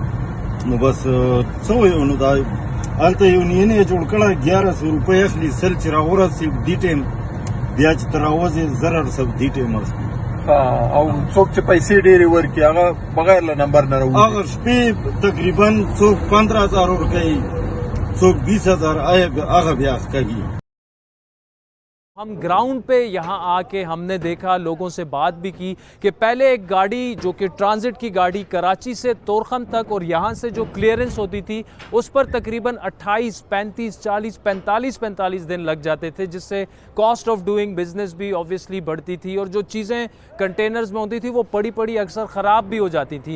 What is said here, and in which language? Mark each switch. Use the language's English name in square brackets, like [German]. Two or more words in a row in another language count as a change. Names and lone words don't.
[Pashto] نو بس څه وایو نو دا هلته یونین یې جوړ کړی 1100 روپۍ اخلي, سل چې راورسېږ دې ټایم بیا چې ته راوځې 1000 دې ټایم اخلي. او څوک چې پیسې ډېرې ورکړي هغه بغیر له نمبر نه راوځي. هغه شپې تقریبا څوک 15000 ورکوي, څوک 20000, هغه بیا کوي. [Urdu] ہم گراؤنڈ پہ یہاں آ کے ہم نے دیکھا, لوگوں سے بات بھی کی کہ پہلے ایک گاڑی جو کہ ٹرانزٹ کی گاڑی کراچی سے تورخم تک اور یہاں سے جو کلیئرنس ہوتی تھی اس پر تقریباً 28, 35, 40, 45 دن لگ جاتے تھے, جس سے [English] cost of doing business [Urdu] بھی آبویسلی بڑھتی تھی, اور جو چیزیں کنٹینرز میں ہوتی تھی وہ پڑی اکثر خراب بھی ہو جاتی تھیں.